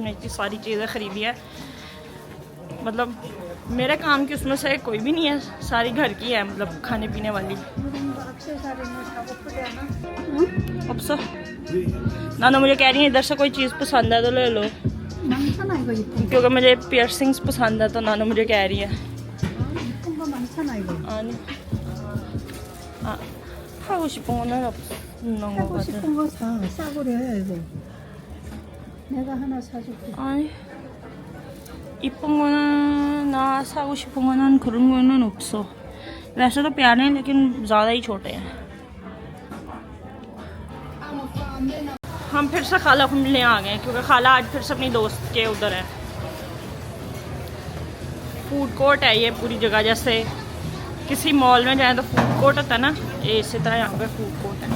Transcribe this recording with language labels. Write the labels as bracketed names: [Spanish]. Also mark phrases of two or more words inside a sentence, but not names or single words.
[Hindi] मैंने इतनी सारी चीज़ें ख़रीदी है, मतलब मेरे काम की उसमें से कोई भी नहीं है, सारी घर की है, मतलब खाने पीने वाली। अब सर नाना मुझे कह रही है इधर से कोई चीज़ पसंद है तो ले लो, क्योंकि मुझे पियर्सिंग्स पसंद है। तो नाना मुझे कह रही है [Korean] 하고 싶은 거는 없는 거 하고 싶은 거 사. 싸구려 해 이거. 내가 하나 사줄게. 아니 이쁜 거는 ना 사고 싶은 거는 그런 거는 없어। [Hindi] वैसे तो प्यारे हैं लेकिन ज़्यादा ही छोटे हैं। हम फिर से खाला को मिलने आ गए हैं, क्योंकि खाला आज फिर से अपनी दोस्त के उधर है। फूड कोर्ट है ये पूरी जगह, जैसे किसी मॉल में जाए तो फूड कोर्ट होता है ना, ये इसी तरह यहाँ पे फूड कोर्ट है।